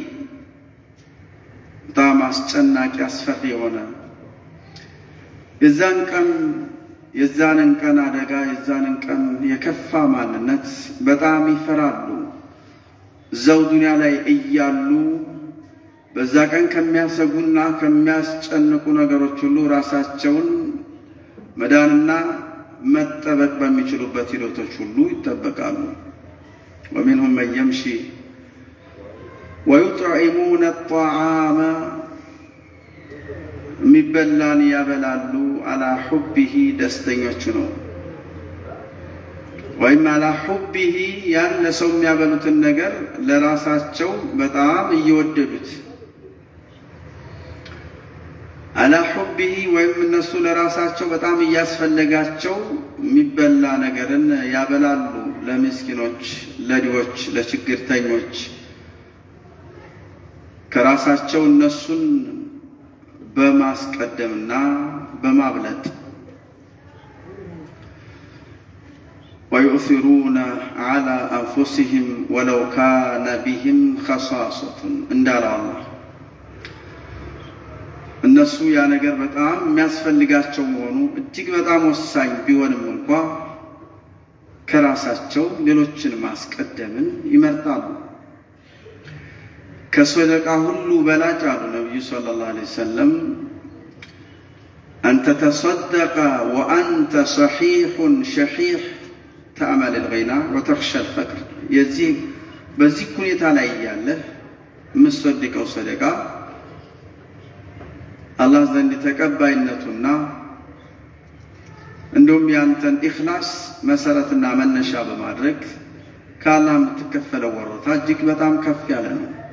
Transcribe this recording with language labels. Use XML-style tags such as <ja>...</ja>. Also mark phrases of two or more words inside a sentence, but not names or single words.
<am>በጣም አስጨናቂ አስፈሪ የሆነ የዛንን ቀን አደጋ የዛንን ቀን የከፋ ማንነት በጣም ይፈራሉ። እዛው ዱንያ ላይ እያሉ በዛ ቀን ከሚያሰጉና ከሚያስጨንቁ ነገሮች ሁሉ ራሳቸውን መዳንና መጠበቅ በሚችሉበት ሂደቶች ሁሉ ይጠበቃሉ።</am> <ar>ومنهم من يمشي ويطعمون الطعام</ar> <am>ሚበላን ያበላሉ</am> <ar>على حبه</ar> <am>ደስተኞች ነው ወይም</am> <ar>على حبه</ar> <am>ያን ለሰው የሚያበሉትን ነገር ለራሳቸው በጣም እየወደዱት</am> <ar>على حبه</ar> <am>ወይም እነሱ ለራሳቸው በጣም እያስፈልጋቸው የሚበላ ነገርን ያበላሉ ለምስኪኖች ለድሆች ለችግርተኞች ከራሳቸው እነሱን በማስቀደምና በማብለጥ</am> <ar>ويؤثرون على أنفسهم ولو كان بهم خصاصة</ar> <am>እንዳለ አላህ እነሱ ያ ነገር በጣም የሚያስፈልጋቸው መሆኑ እጅግ በጣም ወሳኝ ቢሆንም እንኳን ከራሳቸው ሌሎችን ማስቀደምን ይመርጣሉ። ከሰደቃ ሁሉ በላጭ አሉ ነብዩ</am> <ar>صلى الله عليه وسلم أن تتصدق وأنت صحيح شحيح تأمل الغنى وتخشى الفقر يزيد</ar> <am>በዚህ ሁኔታ ላይ ያለ መስደቀው ሰደቃ አላህ ዘንድ ተቀባይነቱና እንደውም ያንተን ኢኽላስ መሰረትና መነሻ በማድረግ ከአላህ የምትከፈለው ወሮታ እጅግ በጣም ከፍ ያለ ነው።</am>